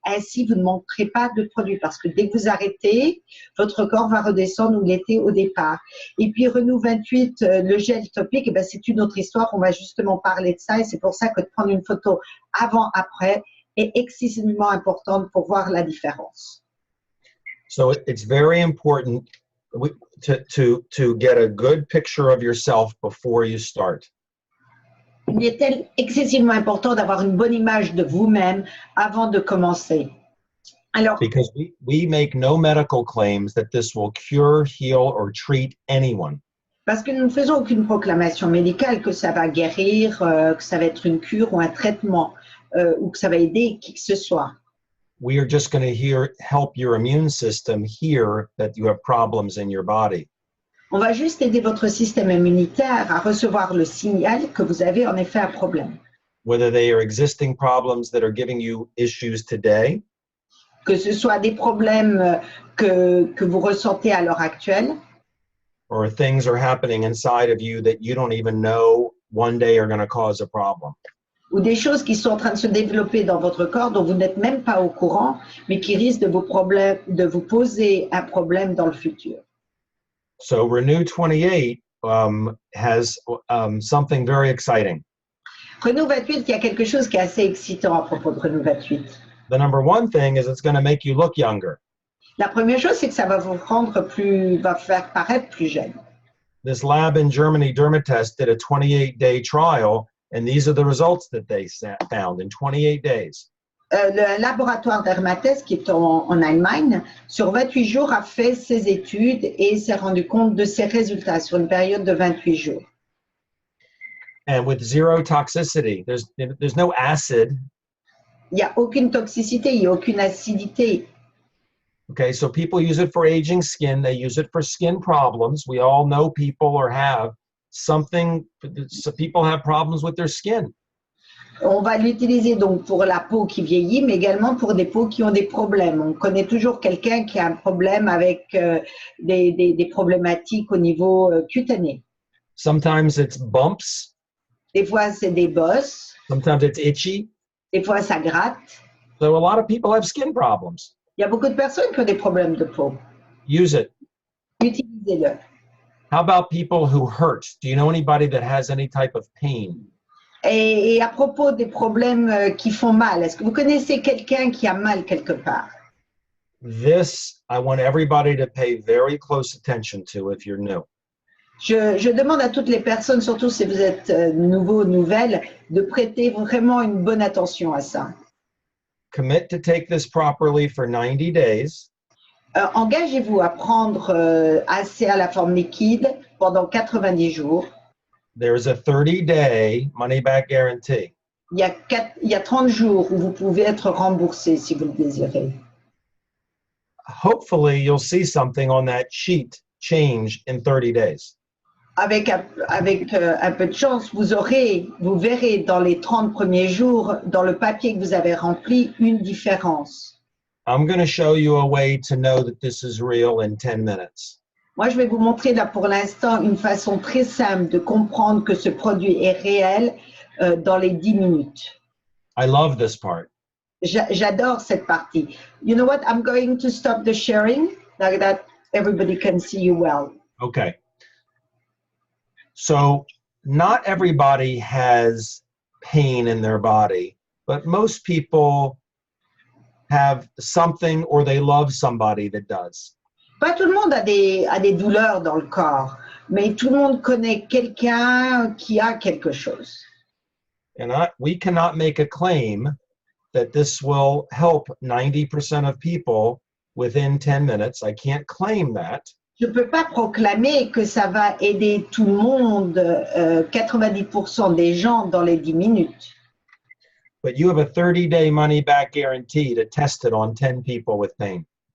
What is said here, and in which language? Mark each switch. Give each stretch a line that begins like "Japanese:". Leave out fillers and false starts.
French: Ainsi, vous ne manquerez pas de produits parce que dès que vous arrêtez, votre corps va redescendre où il était au départ. Et puis, Renou 28, le gel topique, eh bien, c'est une autre histoire. On va justement parler de ça et c'est pour ça que de prendre une photo avant-après est excessivement importante pour voir la différence.
English: So it's very important to get a good picture of yourself before you start.
French: Il est excessivement important d'avoir une bonne image de vous-même avant de commencer. Alors,
English: because we make no medical claims that this will cure, heal, or treat anyone.
French: Parce que nous ne faisons aucune proclamation médicale que ça va guérir, que ça va être une cure ou un traitement, ou que ça va aider qui que ce soit.
English: We are just going to help your immune system hear that you have problems in your body.
French: On va juste aider votre système immunitaire à recevoir le signal que vous avez en effet un problème.
English: Whether they are existing problems that are giving you issues today,
French: Que ce soit des problèmes que vous ressentez à l'heure actuelle,
English: or things are happening inside of you that you don't even know one day are going to cause a problem.
French: ou des choses qui sont en train de se développer dans votre corps dont vous n'êtes même pas au courant, mais qui risquent de vous poser un problème dans le futur.
English: So Renew 28 has something very exciting.
French: Renou 28, il y a quelque chose qui est assez excitant à propos de Renou 28.
English: The number one thing is it's going to make you look younger.
French: La première chose, c'est que ça va vous rendre va faire paraître plus jeune.
English: This lab in Germany, Dermatest, did a 28-day trial, And these are the results that they found in 28 days.
French: Le laboratoire d'Hermatès, qui est en Allemagne, sur 28 jours a fait ses études et s'est rendu compte de ses résultats sur une période de 28 jours.
English: And with zero toxicity, there's no acid.
French: Il n'y a aucune toxicité, il n'y a aucune acidité.
English: Okay, so people use it for aging skin. They use it for skin problems. We all know people or have something, so people have problems with their skin.
French: On va l'utiliser donc pour la peau qui vieillit, mais également pour des peaux qui ont des problèmes. On connaît toujours quelqu'un qui a un problème avec des problématiques au niveau cutané.
English: Sometimes it's bumps.
French: Des fois, c'est des bosses.
English: Sometimes it's itchy.
French: Des fois, ça gratte.
English: So a lot of people have skin problems.
French: Il y a beaucoup de personnes qui ont des problèmes de peau.
English: Use it.
French: Utilisez-le.
English: How about people who hurt? Do you know anybody that has any type of pain?
French: Et à propos des problèmes qui font mal, est-ce que vous connaissez quelqu'un qui a mal quelque part?
English: This, I want everybody to pay very close attention to if you're new.
French: Je demande à toutes les personnes, surtout si vous êtes nouveau, nouvelle, de prêter vraiment une bonne attention à ça.
English: Commit to take this properly for 90 days.
French: Engagez-vous à prendre Asea la forme liquide pendant 90 jours.
English: There's a 30-day money-back guarantee.
French: Il y a 30 jours où vous pouvez être remboursé si vous le désirez.
English: Hopefully, you'll see something on that sheet change in 30 days.
French: Avec un peu de chance, vous verrez dans les 30 premiers jours, dans le papier que vous avez rempli, une différence.
English: I'm going to show you a way to know that this is real in 10 minutes.
French: Moi, je vais vous montrer là pour l'instant une façon très simple de comprendre que ce produit est réel dans les 10 minutes.
English: I love this part.
French: J'adore cette partie.
English: You know what? I'm going to stop the sharing so that everybody can see you well. Okay. So not everybody has pain in their body, but most people have something or they love somebody that does.
French: Pas tout le monde a des douleurs dans le corps, mais tout le monde connaît quelqu'un qui a quelque chose.
English: And we cannot make a claim that this will help 90% of people within 10 minutes. I can't claim that.
French: Je ne peux pas proclamer que ça va aider tout le monde, 90% des gens dans les 10 minutes.
English: But you have a 30-day money-back guarantee to test it on 10 people with pain.